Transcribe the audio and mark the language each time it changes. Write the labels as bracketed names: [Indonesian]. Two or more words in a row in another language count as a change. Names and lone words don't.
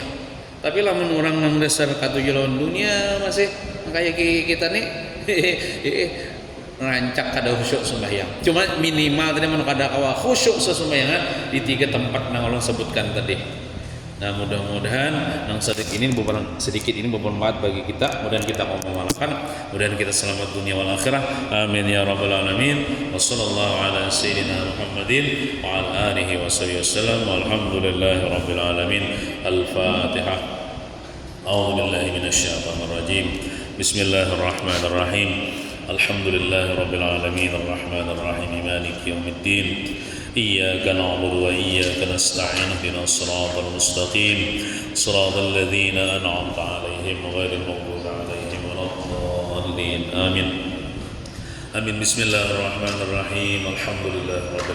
[Banjar] Tapi lamun orang nang dasar katuju lawan dunia masih kayak kita nih rancak kada khusyuk sembahyang. Cuma minimal tadi mun kada kawa khusyuk sesembayangan di 3 tempat nang Allah sebutkan tadi. Nah, mudah-mudahan nang sedikit ini bermanfaat bagi kita. Mudah-mudahan kita mengamalkan, mudah-mudahan kita selamat [Arabic] دنيا والآخرة. آمين يا رب العالمين. وصلى الله على سيدنا محمد وعلى آله وصحبه وسلم. والحمد لله رب العالمين. Al-Fatihah. أعوذ بالله من الشيطان الرجيم. بسم الله الرحمن الرحيم. الحمد لله رب العالمين. الرحمن الرحيم. مالك يوم الدين. إياك نعبد وإياك نستعين اهدنا الصراط المستقيم صراط الذين أنعمت عليهم غير المغضوب عليهم ولا الضالين آمين آمين بسم الله الرحمن الرحيم الحمد لله رب